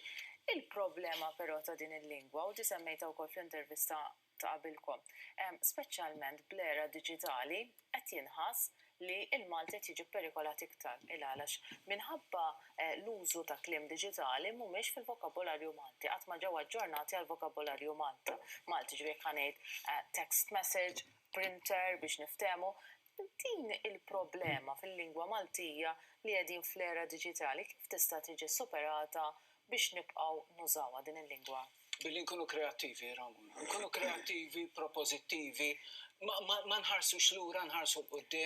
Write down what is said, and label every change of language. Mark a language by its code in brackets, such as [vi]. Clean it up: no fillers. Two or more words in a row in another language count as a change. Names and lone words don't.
[mt] Il-problema però ta' din il-lingwa u semmejta wkoll fl-intervista ta' qabilkom, speċjalment bl-era diġitali qed jinħass li il-Malti tiġi perikolat iktar għalax minħabba l-użu ta' kliem diġitali mhumiex fil-vokabolarju Malti, qatt ma ġew aġġornati għall-vokabolarju Malti ġifieri ngħid [en] text message, [mt] printer biex niftehmu. Din il-problema fil-lingwa Maltija li qegħdin fl-era diġitali kif tista' tiġi superata biex nibqgħu nużawha din il-lingwa? Billi nkunu kreattivi, Ramon. Nkunu kreattivi, propożittivi, ma nħarsux lura, nħarsu l-qudiem.